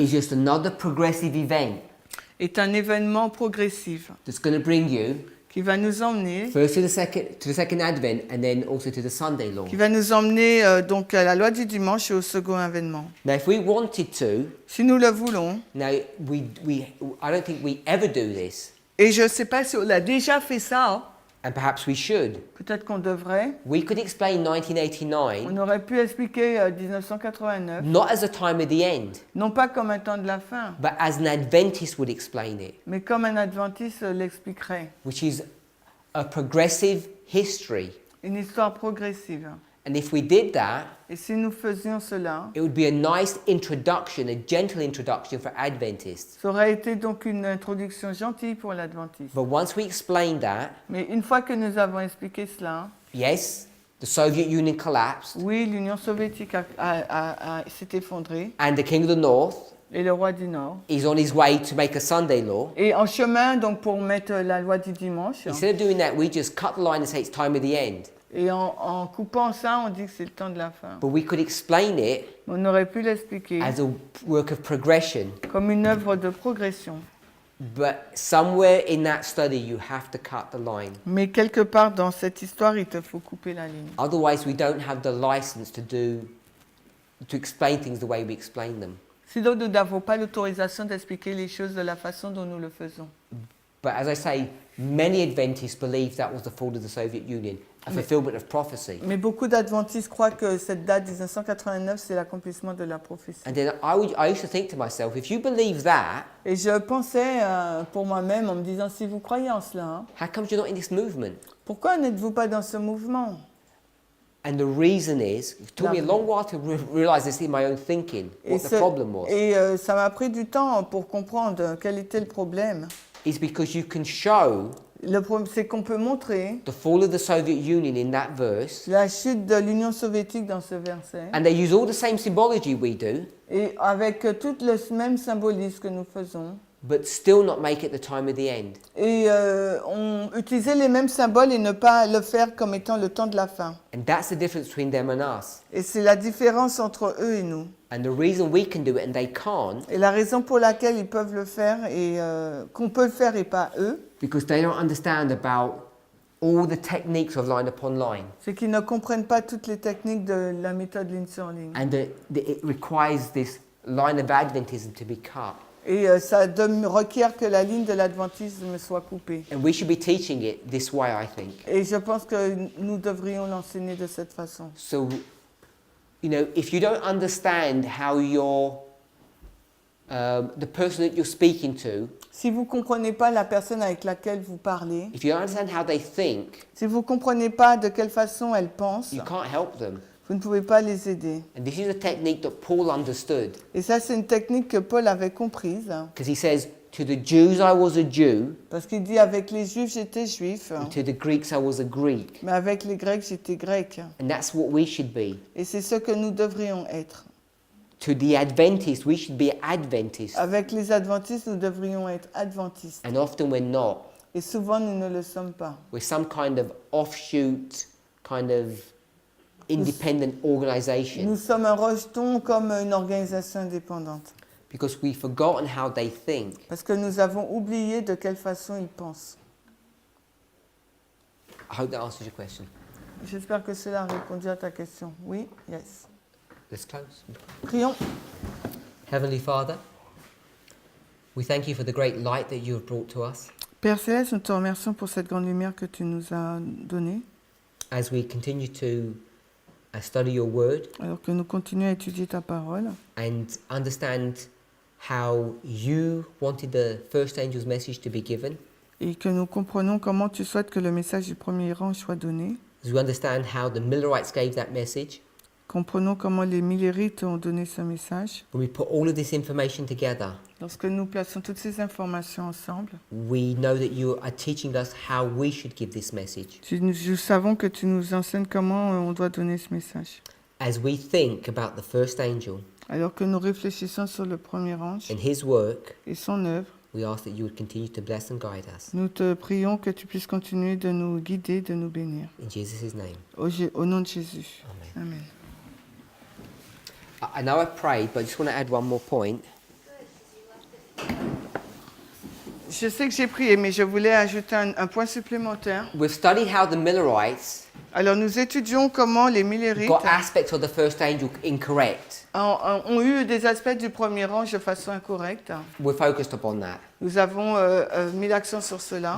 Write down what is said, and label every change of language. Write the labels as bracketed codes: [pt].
[en] is just another progressive event [fr] est un événement progressif [en] that's going to bring you [fr] qui va nous emmener, [en] first to the second advent and then also to the Sunday law. [fr] qui va nous emmener donc à la loi du dimanche et au second avènement. [en] Now if we wanted to, [fr] Si nous le voulons, [en] now I don't think we ever do this, [fr] et je ne sais pas si on a déjà fait ça, [en] and perhaps we should. [fr] peut-être qu'on devrait, [en] We could explain [fr] on 1989 aurait pu expliquer 1989, [en] not as a time of the end, [fr] non pas comme un temps de la fin, [en] but as an Adventist would explain it, [fr] mais comme un adventiste l'expliquerait. [en] which is a progressive history. [fr] Une histoire progressive. [en] And if we did that, [fr] Et si nous faisions cela, [en] it would be a nice introduction, a gentle introduction for Adventists. [fr] ça aurait été donc une introduction gentille pour l'adventiste. [en] But once we explain that, [fr] Mais une fois que nous avons expliqué cela, [en] yes, the Soviet Union collapsed, [fr] oui, l'Union soviétique s'est effondrée [en] and the King of the North [fr] et le roi du Nord. [en] is on his way to make a Sunday law. [fr] Et en chemin, donc pour mettre la loi du dimanche, [en] Instead of doing that, we just cut the line and say it's time of the end. [fr] et en coupant ça, on dit que c'est le temps de la fin. [en] But we could explain it [fr] On aurait pu l'expliquer [en] as a work of progression. [fr] comme une œuvre de progression. [en] But somewhere in that study, you have to cut the line. [fr] Mais quelque part dans cette histoire, il te faut couper la ligne. [en] Otherwise, we don't have the license to explain things the way we explain them. [fr] Sinon, nous n'avons pas l'autorisation d'expliquer les choses de la façon dont nous le faisons. [en] But as I say, many Adventists believe that was the fall of the Soviet Union, a fulfillment of prophecy. [fr] Mais beaucoup d'adventistes croient que cette date 1989, c'est l'accomplissement de la prophétie. [en] And then I used to think to myself, if you believe that, [fr] Et je pensais pour moi-même en me disant, si vous croyez en cela, hein, [en] how come you're not in this movement? [fr] pourquoi n'êtes-vous pas dans ce mouvement? [en] And the reason is, it took me a long while to realize this in my own thinking, what the problem was. [fr] Et ça m'a pris du temps pour comprendre quel était le problème. [en] Is because you can show [fr] Le problème, c'est qu'on peut montrer [en] the fall of the Soviet Union in that verse, [fr] la chute de l'Union soviétique dans ce verset, [en] and they use all the same symbology we do, [fr] et avec tout le même symbolisme que nous faisons, [en] but still not make it the time of the end. [fr] et on utilisait les mêmes symboles et ne pas le faire comme étant le temps de la fin. [en] And that's the difference between them and us. [fr] Et c'est la différence entre eux et nous. [en] And the reason we can do it and they can't, [fr] Et la raison pour laquelle ils peuvent le faire et qu'on peut le faire et pas eux, [en] because they don't understand about all the techniques of line upon line, [fr] c'est qu'ils ne comprennent pas toutes les techniques de la méthode ligne sur ligne. [en] and it requires this line of Adventism to be cut. [fr] Et ça requiert que la ligne de l'adventisme soit coupée. [en] And we should be teaching it this way, I think. [fr] Et je pense que nous devrions l'enseigner de cette façon. [en] So, you know, if you don't understand how the person that you're speaking to, [fr] Si vous ne comprenez pas la personne avec laquelle vous parlez, [en] if you don't understand how they think, [fr] si vous ne comprenez pas de quelle façon elle pense, [en] you can't help them. [fr] vous ne pouvez pas les aider. [en] And this is a technique that Paul understood, [fr] Et ça, c'est une technique que Paul avait comprise, [en] because he says, to the Jews I was a Jew, [fr] parce qu'il dit avec les Juifs j'étais juif, [en] and to the Greeks I was a Greek. [fr] mais avec les Grecs j'étais grec. [en] And that's what we should be. [fr] Et c'est ce que nous devrions être. [en] To the Adventists, we should be Adventists. [fr] Avec les adventistes, nous devrions être adventistes. [en] And often we're not. [fr] Et souvent, nous ne le sommes pas. [en] We're some kind of offshoot, kind of independent organization, [fr] Nous sommes un rejeton comme une organisation indépendante. [en] because we've forgotten how they think. [fr] Parce que nous avons oublié de quelle façon ils pensent. [en] I hope that answers your question. [fr] J'espère que cela a répondu à ta question. Oui? [en] Yes. Let's close. [fr] Prions. [en] Heavenly Father, we thank you for the great light that you have brought to us. [fr] Père Céleste, nous te remercions pour cette grande lumière que tu nous as donnée, [en] as we continue to study your word [fr] alors que nous continuons à étudier ta parole [en] and understand how you wanted the first angel's message to be given, [fr] et que nous comprenons comment tu souhaites que le message du premier ange soit donné. [en] as we understand how the Millerites gave that message. [fr] Comprenons comment les Millérites ont donné ce message. [en] When we put all of this information together, [fr] Lorsque nous plaçons toutes ces informations ensemble, [en] we know that you are teaching us how we should give this message. [fr] nous savons que tu nous enseignes comment on doit donner ce message. [en] As we think about the first angel [fr] Alors que nous réfléchissons sur le premier ange [en] and his work, [fr] et son œuvre, [en] we ask that you would continue to bless and guide us. [fr] nous te prions que tu puisses continuer de nous guider, de nous bénir. [en] In Jesus' name, [fr] Au nom de Jésus. [en] amen. [fr] Amen. [en] I know I've prayed, but I just want to add one more point. [fr] Je sais que j'ai prié, mais je voulais ajouter un point supplémentaire. [en] We've studied how the Millerites [fr] Alors nous étudions comment les Millérites [en] got aspects of the first angel incorrect. [fr] ont eu des aspects du premier ange de façon incorrecte. [en] We're focused upon that. [fr] Nous avons mis l'accent sur cela.